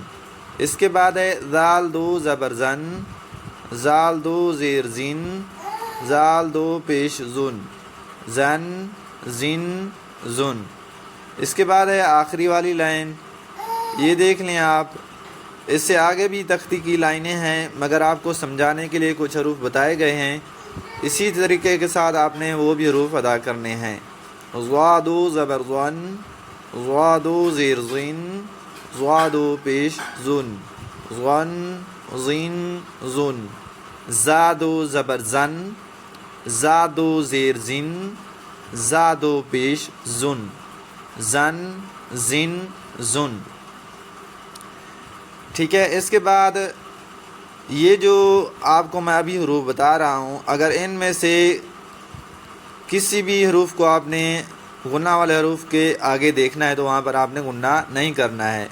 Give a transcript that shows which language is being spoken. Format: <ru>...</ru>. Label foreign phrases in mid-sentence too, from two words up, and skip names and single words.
<ur>اس کے بعد ہے ذال دو زبر زن، ذال دو زیر زن، ذال دو پیش زن، زن، زن، زن۔ اس کے بعد ہے آخری والی لائن، یہ دیکھ لیں آپ، اس سے آگے بھی تختی کی لائنیں ہیں، مگر آپ کو سمجھانے کے لیے کچھ حروف بتائے گئے ہیں، اسی طریقے کے ساتھ آپ نے وہ بھی حروف ادا کرنے ہیں۔ ضادو زبر ضن، ضادو زیر زن، ضادو پیش زن، ضن، زن، زن۔ زادو زبر زن، زادو زیر زن، زادو پیش زن، زن، زن، زن۔ ٹھیک ہے۔ اس کے بعد یہ جو آپ کو میں ابھی حروف بتا رہا ہوں، اگر ان میں سے کسی بھی حروف کو آپ نے غنہ والے حروف کے آگے دیکھنا ہے تو وہاں پر آپ نے غنہ نہیں کرنا ہے.</ur>